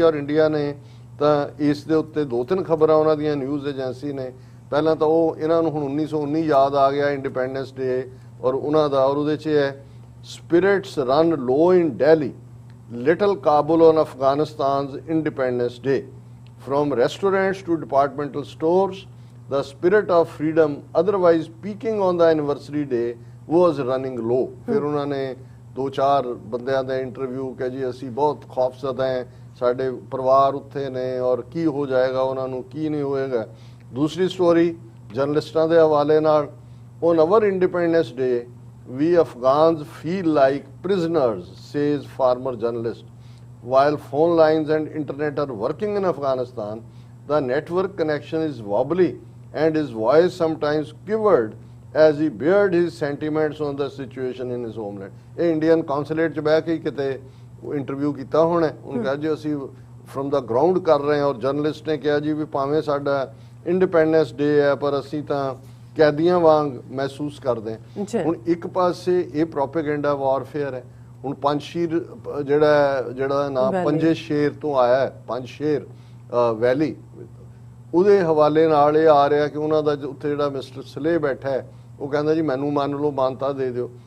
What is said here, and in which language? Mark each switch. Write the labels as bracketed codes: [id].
[pa] ਔਰ ਇੰਡੀਆ ਨੇ ਤਾਂ ਇਸ ਦੇ ਉੱਤੇ 2-3 ਖਬਰਾਂ ਉਹਨਾਂ ਦੀਆਂ ਨਿਊਜ਼ ਏਜੰਸੀ ਨੇ, ਪਹਿਲਾਂ ਤਾਂ ਉਹ ਇਹਨਾਂ ਨੂੰ ਹੁਣ 1919 ਯਾਦ ਆ ਗਿਆ, ਇੰਡੀਪੈਂਡੈਂਸ ਡੇ ਔਰ ਉਹਨਾਂ ਦਾ, ਔਰ ਉਹਦੇ 'ਚ ਹੈ [en] Spirits run low in Delhi, little Kabul on Afghanistan's independence day, from restaurants to departmental stores, the spirit of freedom otherwise peaking on the anniversary day was running low। [pa] ਫਿਰ ਉਹਨਾਂ ਨੇ 2-4 ਬੰਦਿਆਂ ਦਾ ਇੰਟਰਵਿਊ ਕਿ ਜੀ ਅਸੀਂ ਬਹੁਤ ਖੌਫਜ਼ਦਾ ਹੈ, ਸਾਡੇ ਪਰਿਵਾਰ ਉੱਥੇ ਨੇ ਔਰ ਕੀ ਹੋ ਜਾਏਗਾ ਉਹਨਾਂ ਨੂੰ, ਕੀ ਨਹੀਂ ਹੋਏਗਾ। ਦੂਸਰੀ ਸਟੋਰੀ ਜਰਨਲਿਸਟਾਂ ਦੇ ਹਵਾਲੇ ਨਾਲ, [en] on our independence day we Afghans feel like prisoners, says former journalist, while phone lines and internet are working in Afghanistan, the network connection is wobbly and his voice sometimes quivered as he bared his sentiments on the situation in his homeland। [pa] ਇਹ Indian consulate 'ਚ ਬਹਿ ਕੇ ਕਿਤੇ interview ਕੀਤਾ ਹੋਣਾ, ਉਹਨੂੰ ਕਿਹਾ ਜੀ ਅਸੀਂ ਫਰਮ ਦਾ ਗਰਾਊਂਡ ਕਰ ਰਹੇ ਹਾਂ। ਔਰ ਜਰਨਲਿਸਟ ਨੇ ਕਿਹਾ ਜੀ ਵੀ ਭਾਵੇਂ ਸਾਡਾ ਇੰਡੀਪੈਂਡੈਂਸ ਡੇ ਹੈ ਪਰ ਅਸੀਂ ਤਾਂ ਕੈਦੀਆਂ ਵਾਂਗ ਮਹਿਸੂਸ ਕਰਦੇ ਹਾਂ। ਹੁਣ ਇੱਕ ਪਾਸੇ ਇਹ ਪ੍ਰੋਪੇਗੈਂਡਾ ਵਾਰਫੇਅਰ ਹੈ। ਹੁਣ ਪੰਜਸ਼ੀਰ ਜਿਹੜਾ ਨਾਮ ਪੰਜੇ ਸ਼ੇਰ ਤੋਂ ਆਇਆ ਹੈ, ਪੰਜ ਸ਼ੇਰ ਵੈਲੀ, ਉਹਦੇ ਹਵਾਲੇ ਨਾਲ ਇਹ ਆ ਰਿਹਾ ਕਿ ਉਹਨਾਂ ਦਾ ਉੱਥੇ ਜਿਹੜਾ ਮਿਸਟਰ ਸਲੇ ਬੈਠਾ ਹੈ ਉਹ ਕਹਿੰਦਾ ਜੀ ਮੈਨੂੰ ਮੰਨ ਲਓ, ਮਾਨਤਾ ਦੇ ਦਿਓ।